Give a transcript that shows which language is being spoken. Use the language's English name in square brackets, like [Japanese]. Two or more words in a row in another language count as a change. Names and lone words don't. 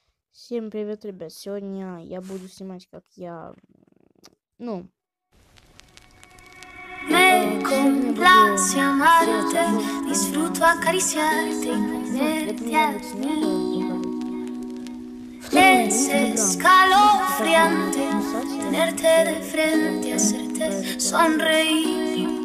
[Russian] Всем привет, ребят! Сегодня я буду снимать, как я, [Spanish] Me complace amarte, disfruto [Russian] это [Spanish] acariciarte y tenerte a mí. [Russian] не [Spanish] Es [Russian] Инстаграм. [Spanish] escalofriante tenerte de frente, hacerte sonreír.